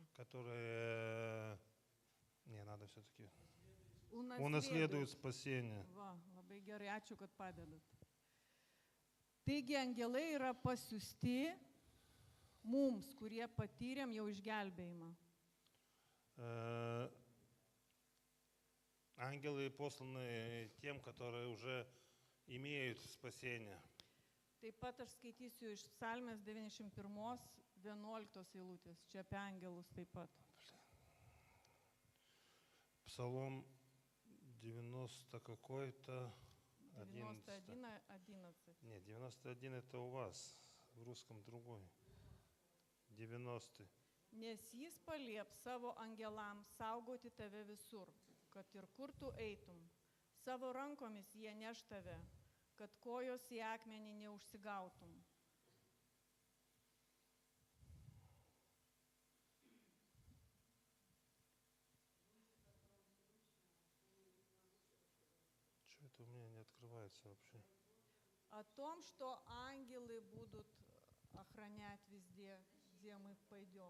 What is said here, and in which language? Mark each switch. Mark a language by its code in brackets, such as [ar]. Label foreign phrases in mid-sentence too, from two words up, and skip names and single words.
[ru] Которые, не, надо все-таки, унаследуют спасение. [lt] Va, labai gerai, ačiū, kad padedat. Taigi angelai yra pasiųsti mums, kurie patyrėm jau išgelbėjimą. [ru] Ангелы посланы тем, которые уже имеют спасение. [lt] Taip pat aš skaitysiu iš Psalmės 91, 11 eilutės, čia apie angelus taip pat. [ru] Псалом 90 какой-то, 91, 11. Нет, 91 это у вас, в русском другой. 90. [lt] Nes jis palieps savo angelams saugoti tave visur, kad ir kur tu eitum. Savo rankomis jie neš tave, kad kojos į akmenį neužsigautum. [ru] Что это у меня не открывается вообще? О том, что ангелы будут охранять везде, где мы пойдем.